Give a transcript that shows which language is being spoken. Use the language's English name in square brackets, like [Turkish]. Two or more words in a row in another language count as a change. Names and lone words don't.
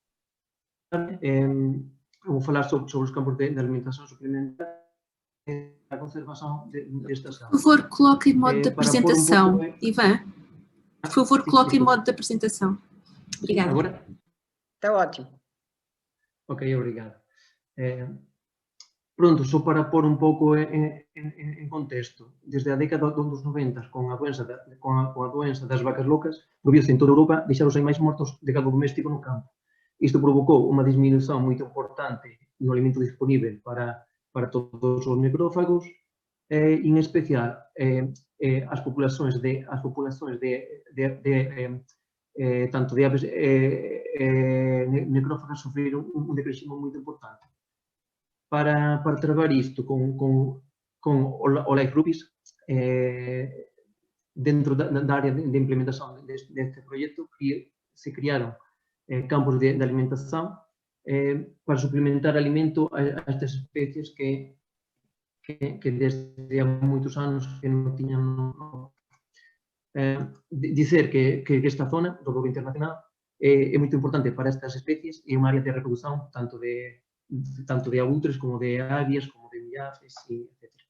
[Portuguese] Vou falar sobre os campos de alimentação suplementar e a conservação destas aves. Por favor, coloque em modo de apresentação, Ivan. Por favor, coloque em modo de apresentação. Obrigada. Agora? Está ótimo. Ok, obrigado. [Galician] Pronto, só para pôr un pouco en contexto, desde a década dos 90, con a doença das vacas locas, proviuse en toda Europa deixar os animais mortos de gado doméstico no campo. Isto provocou unha disminución moito importante no alimento disponível para todos os necrófagos, en especial as populações tanto de aves necrófagas sofreron un decreixemento moito importante. Para trabalhar isto con o Life Rubis, dentro da área de implementação deste projeto, se criaron campos de alimentação para suplementar alimento a estas especies que desde [Portuguese] há muitos anos [Galician] que non tiñan. Dizer que esta zona do Douro Internacional é moito importante para estas especies e é unha área de reproducción tanto de abutres como de águias, como de millares, etc.